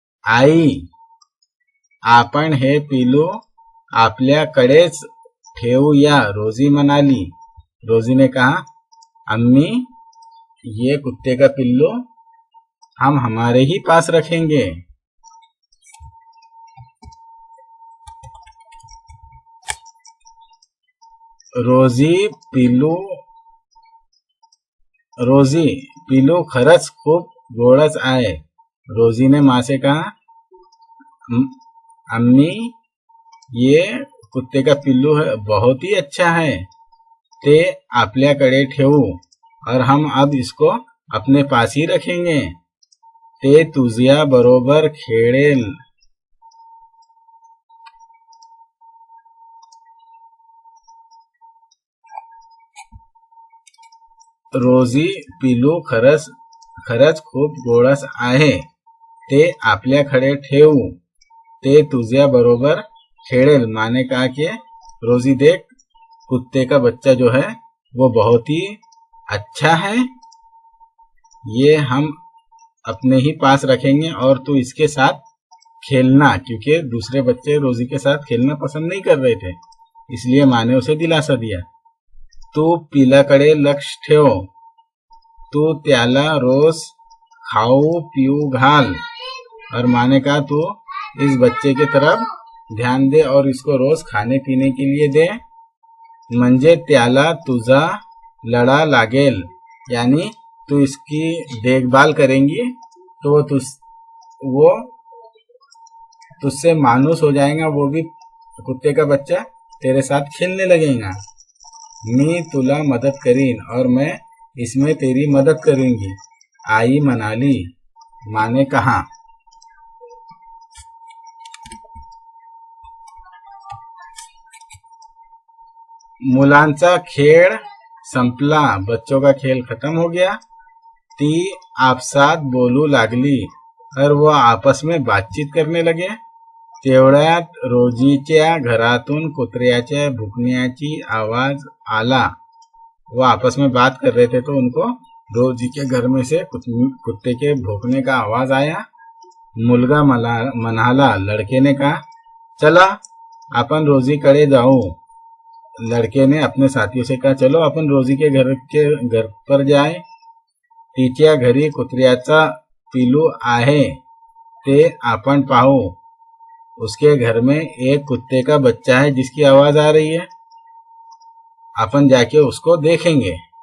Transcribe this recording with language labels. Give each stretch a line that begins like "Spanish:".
Marathi: आई आपण हे पिलू आपल्याकडेच ठेवूया, रोजी म्हणाली।
Hindi: रोजी ने कहा, अम्मी ये कुत्ते का पिल्लू हम हमारे ही पास रखेंगे।
Marathi: रोजी पिल्लू खरंच खूप गोडच आहे।
Hindi: रोजी ने माँ से कहा, अम्मी ये कुत्ते का पिल्लू है, बहुत ही अच्छा है,
Marathi: ते आपल्याकडे ठेवू
Hindi: और हम अब इसको अपने पास ही रखेंगे.
Marathi: ते तुझ्या बरोबर खेळेल. रोजी पिलू खरंच खूप गोडस आहे, ते आपल्याकडे ठेवू, ते तुझ्या बरोबर खेळेल.
Hindi: माने कहा कि रोजी देख, कुत्ते का बच्चा जो है वो बहुत ही अच्छा है, ये हम अपने ही पास रखेंगे और तू इसके साथ खेलना. क्योंकि दूसरे बच्चे रोजी के साथ खेलना पसंद नहीं कर रहे थे, इसलिए माँ ने उसे दिलासा दिया.
Marathi: तू पिलाकडे लक्ष ठेव, तू त्याला रोज खाऊ पिऊ घाल.
Hindi: और माँ ने कहा तू इस बच्चे की तरफ ध्यान दे और इसको रोज खाने पीने के लिए दे,
Marathi: म्हणजे त्याला तुझा लळा लागेल.
Hindi: यानी तू इसकी देखभाल करेंगी तो वो तुझसे मानुस हो जाएगा, वो भी कुत्ते का बच्चा तेरे साथ खेलने लगेगा.
Marathi: मी तुला मदद करीन
Hindi: और मैं इसमें तेरी मदद करूंगी,
Marathi: आई म्हणाली.
Hindi: माने कहा.
Marathi: मुलांचा खेळ संपला,
Hindi: बच्चों का खेल खत्म हो गया.
Marathi: ती आपसात बोलू लागली
Hindi: और वो आपस में बातचीत करने लगे.
Marathi: तेवढ्यात रोजीच्या घरातून कुत्र्याच्या भुंकण्याची आवाज आला.
Hindi: वो आपस में बात कर रहे थे तो उनको रोजी के घर में से कुत्ते के भौंकने का आवाज आया.
Marathi: मुलगा म्हणाला.
Hindi: लड़के ने कहा
Marathi: चला अपन रोजीकडे जाऊ.
Hindi: लड़के ने अपने साथियों से कहा चलो अपन रोजी के घर पर जाए.
Marathi: तिच्या घरी कुत्र्याचा पिलू आहे ते आपण पाहू.
Hindi: उसके घर में एक कुत्ते का बच्चा है जिसकी आवाज आ रही है, अपन जाके उसको देखेंगे.